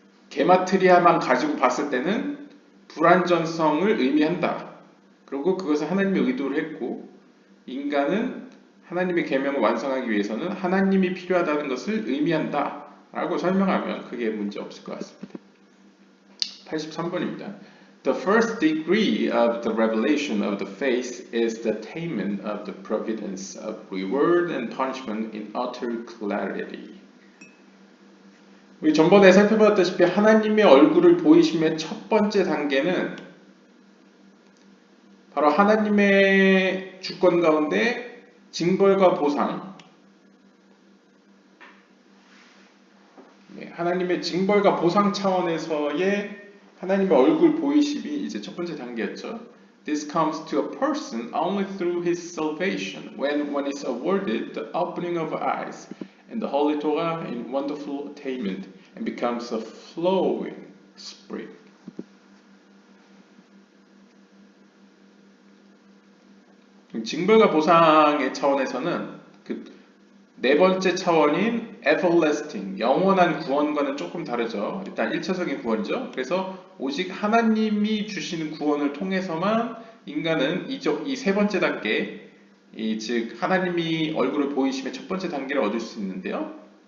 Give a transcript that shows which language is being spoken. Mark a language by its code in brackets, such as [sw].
[ko] 게마트리아만 가지고 봤을 때는 불완전성을 의미한다. 그리고 그것은 하나님의 의도를 했고 인간은 하나님의 계명을 완성하기 위해서는 하나님이 필요하다는 것을 의미한다. 라고 설명하면 그게 문제 없을 것 같습니다. 83번입니다. [en] The first degree of the revelation of the faith is the attainment of the providence of reward and punishment in utter clarity. [ko] 우리 전번에 살펴봤다시피 하나님의 얼굴을 보이심의 첫 번째 단계는 바로 하나님의 주권 가운데 징벌과 보상, 하나님의 징벌과 보상 차원에서의 하나님의 얼굴 보이심이 이제 첫 번째 단계였죠. [en] This comes to a person only through his salvation when one is awarded the opening of eyes and the Holy Torah in wonderful attainment and becomes a flowing spring. [ko] 징벌과 보상의 차원에서는 그 네 번째 차원인 everlasting, 영원한 구원과는 조금 다르죠. 일단 1차적인 구원이죠. 그래서 오직 하나님이 주시는 구원을 통해서만 인간은 이 세 번째 단계, 즉 하나님이 얼굴을 보이심의 첫 번째 단계를 얻을 수 있는데요.